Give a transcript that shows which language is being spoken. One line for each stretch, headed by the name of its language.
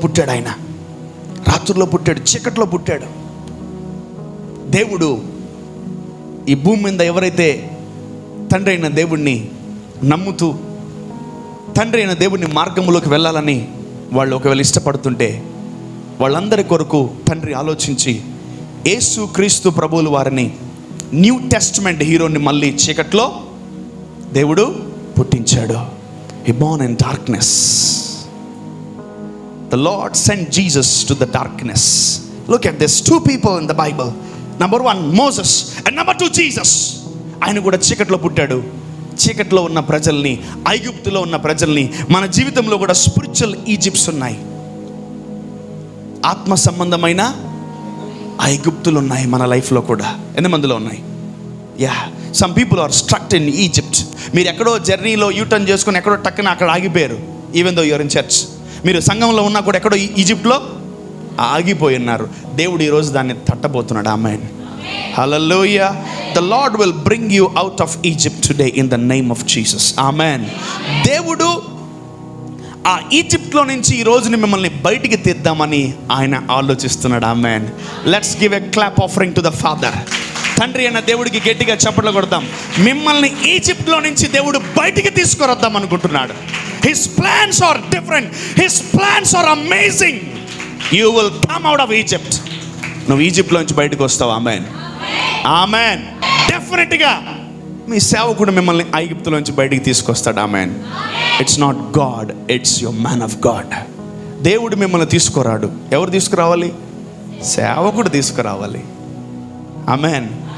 Telugu: ఆయన రాత్రుల్లో పుట్టాడు, చీకట్లో పుట్టాడు. దేవుడు ఈ భూమి మీద ఎవరైతే తండ్రి అయిన దేవుణ్ణి నమ్ముతూ తండ్రి అయిన దేవుడిని మార్గంలోకి వెళ్ళాలని వాళ్ళు ఒకవేళ ఇష్టపడుతుంటే వాళ్ళందరి కొరకు తండ్రి ఆలోచించి యేసు క్రీస్తు ప్రభువుల వారిని, న్యూ టెస్టమెంట్ హీరోని మళ్ళీ చీకట్లో దేవుడు పుట్టించాడు.
English: He born in darkness. The Lord sent Jesus to the darkness. Look at this. Two people in the Bible. Number 1 Moses and number 2 Jesus.
Telugu: ఆయన కూడా చీకట్లో పుట్టాడు. చీకట్లో ఉన్న ప్రజల్ని, ఐగుప్తులో ఉన్న ప్రజల్ని, మన జీవితంలో కూడా స్పిరిచువల్ ఈజిప్ట్స్ ఉన్నాయి, ఆత్మ సంబంధమైన ఐగుప్తులు ఉన్నాయి మన లైఫ్లో కూడా. ఎంతమందిలో ఉన్నాయి?
English: Some people are struck in Egypt.
Telugu: మీరు ఎక్కడో జర్నీలో యూటర్న్ చేసుకుని ఎక్కడో టక్కున అక్కడ ఆగిపోయారు.
English: even though you're in church,
Telugu: మీరు సంఘంలో ఉన్నా కూడా ఎక్కడో ఈజిప్ట్లో ఆగిపోయి ఉన్నారు. దేవుడు ఈరోజు దాన్ని తట్టబోతున్నాడు. ఆమేన్, హల్లెలూయా.
English: The Lord will bring you out of Egypt today in the name of Jesus. Amen.
Telugu: దేవుడు ఆ ఈజిప్ట్లో నుంచి ఈ రోజుని మిమ్మల్ని బయటికి తీద్దామని ఆయన ఆలోచిస్తున్నాడు. ఆమేన్.
English: Let's give a clap offering to the father.
Telugu: తండ్రి అయిన దేవుడికి గట్టిగా చప్పట్లు కొడదాం. మిమ్మల్ని ఈజిప్ట్లో నుంచి దేవుడు బయటికి తీసుకురద్దాం అనుకుంటున్నాడు.
English: His plans are different. His plans are amazing. You will come out of Egypt.
Telugu: నువ్వు ఈజిప్ట్లో నుంచి బయటకు వస్తావు. ఆమేన్, ఆమేన్. డెఫినెట్గా మీ సేవకుడు మిమ్మల్ని ఐగుప్తులోంచి బయటికి తీసుకొస్తాడు. ఆమేన్.
English: It's not God, it's your man of God.
Telugu: దేవుడు మిమ్మల్ని తీసుకురాడు. ఎవరు తీసుకురావాలి? సేవకుడు తీసుకురావాలి. ఆమేన్.